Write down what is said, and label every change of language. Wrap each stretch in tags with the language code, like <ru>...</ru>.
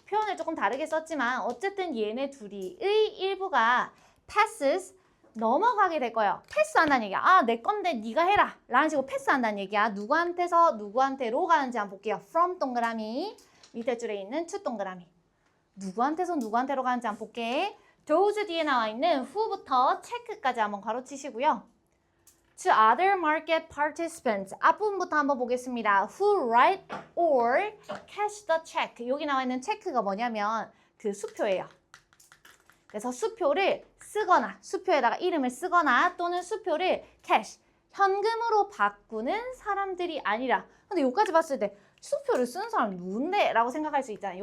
<ko>표현을 조금 다르게 썼지만 어쨌든 얘네 둘이의 일부가 passes, 넘어가게 될 거예요. 패스한다는 얘기야. 내 건데 네가 해라 라는 식으로 패스한다는 얘기야. 누구한테서 누구한테로 가는지 한번 볼게요. from 동그라미, 밑에 줄에 있는 to 동그라미. 누구한테서 누구한테로 가는지 한번 볼게. those 뒤에 나와 있는 who부터 check까지 한번 가로치시고요.</ko> <en>to other market participants.</en> <ko>앞부분부터 한번 보겠습니다.</ko> <en>Who write or cash the check.</en> <ko>여기 나와 있는 체크가 뭐냐면 그 수표예요. 그래서 수표를 쓰거나 수표에다가 이름을 쓰거나 또는 수표를 cash, 현금으로 바꾸는 사람들이 아니라 근데 여기까지 봤을 때 수표를 쓰는 사람이 누군데? 라고 생각할 수 있잖아요.</ko>